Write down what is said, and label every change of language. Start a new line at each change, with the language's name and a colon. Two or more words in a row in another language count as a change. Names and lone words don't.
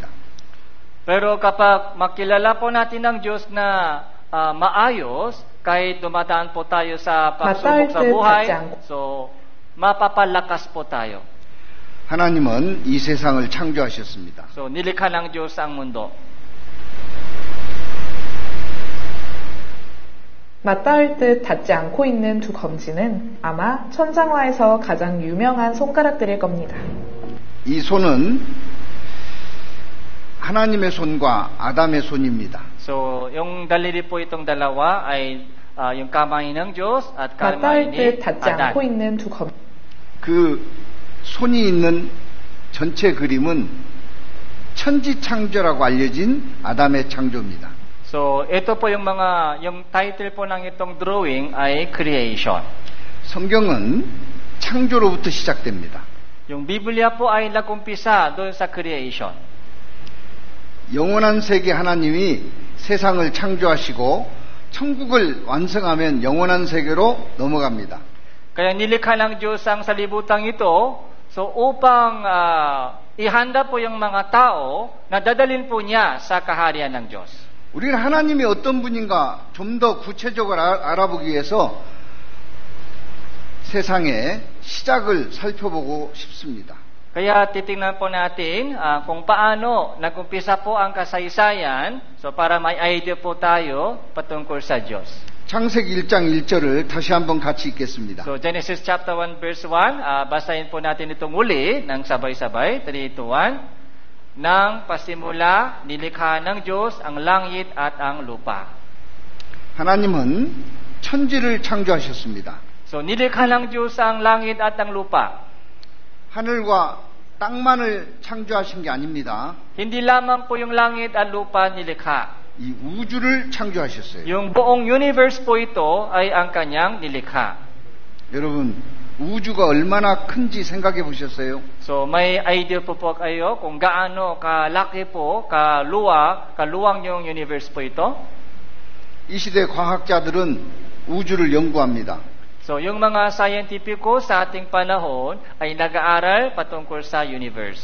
Filipino: Pero kapag makilala po natin ng Diyos na maayos, kahit dumadaan po tayo sa pagsubok sa buhay, so mapapalakas po tayo.
Korean: 하나님은 이 세상을 창조하셨습니다.
Filipino: So nilikha ng Diyos ang mundo.
Korean: 맞닿을 듯 닿지 않고 있는 두 검지는 아마 천장화에서 가장 유명한 손가락들일 겁니다. 이 손은 하나님의 손과 아담의 손입니다.
Filipino: So yung daliri po itong dalawa ay yung kamay ng Diyos at kamay
Korean: 맞닿을
Filipino: ni
Korean: 듯 닿지
Filipino: Adan.
Korean: 않고 있는 두 검지. 그 손이 있는 전체 그림은 천지창조라고 알려진 아담의 창조입니다.
Filipino: So ito po yung title po ng itong drawing ay creation.
Korean: 성경은 창조로부터 시작됩니다.
Filipino: Yung Biblia po ay nag-umpisa doon sa creation.
Korean: 영원한 세계 하나님이 세상을 창조하시고 천국을 완성하면 영원한 세계로 넘어갑니다.
Filipino: Kaya nilikha ng Diyos ang salibutang ito, so upang ihanda po yung mga tao na dadalhin po niya sa kaharian ng Diyos.
Korean: 우리는 하나님이 어떤 분인가 좀 더 구체적으로 알아보기 위해서 세상의 시작을 살펴보고 싶습니다.
Filipino: Kaya titingnan po natin kung paano nag-umpisa po ang kasaysayan, so para may idea po tayo patungkol sa Diyos.
Korean: 창세기 1장 1절을 dashi 한번 같이 읽겠습니다.
Filipino: So
English: Genesis chapter 1 verse 1,
Filipino: basahin po natin itong muli ng sabay-sabay. 3, 2, 1. Nang pasimula, nilikha ng Diyos ang langit at ang lupa.
Korean: 하나님은 천지를 창조하셨습니다.
Filipino: So nilikha ng Diyos ang langit at ang lupa.
Korean: 하늘과 땅만을 창조하신 게 아닙니다.
Filipino: Hindi lamang po yung langit at lupa nilikha.
Korean: 이 우주를 창조하셨어요.
Filipino: Yung buong universe po ito ay ang kanyang nilikha.
Korean: 여러분, 우주가 얼마나 큰지 생각해 보셨어요?
Filipino: So may idea po kayo kung gaano kalaki po, kaluwang yung universe po ito?
Korean: 이 시대 과학자들은 우주를 연구합니다.
Filipino: So yung mga scientifico sa ating panahon ay nag-aaral patungkol sa universe.